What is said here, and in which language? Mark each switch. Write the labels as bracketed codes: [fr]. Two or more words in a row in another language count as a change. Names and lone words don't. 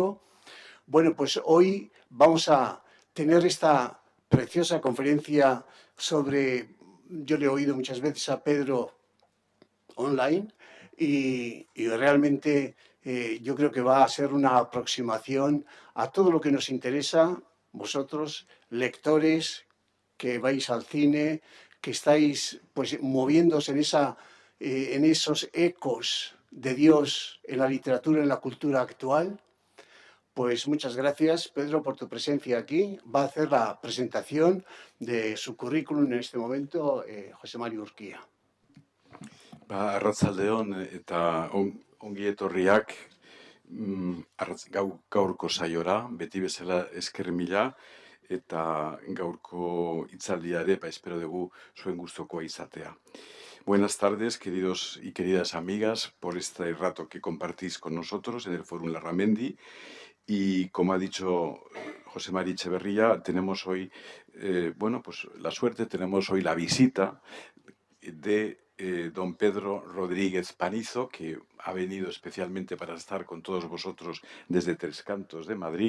[es] Bueno, pues hoy vamos a tener esta preciosa conferencia sobre, yo le he oído muchas veces a Pedro online y realmente yo creo que va a ser una aproximación a todo lo que nos interesa, vosotros, lectores, que vais al cine, que estáis pues moviéndose en esos ecos de Dios en la literatura, en la cultura actual. Pues muchas gracias, Pedro, por tu presencia aquí. Va a hacer la presentación de su currículum en este momento José Mario Urquía. [eu] Arratsaldeon eta ongi etorriak gaurko saiora, beti bezala esker mila, eta gaurko hitzaldia ere, espero dugu zuen gustokoa izatea. [es] Buenas tardes, queridos y queridas amigas, por este rato que compartís con nosotros en el Fórum Larramendi. Y como ha dicho José María Echeverría, tenemos hoy, pues la suerte, tenemos hoy la visita de don Pedro Rodríguez Panizo, que ha venido especialmente para estar con todos vosotros desde Tres Cantos de Madrid.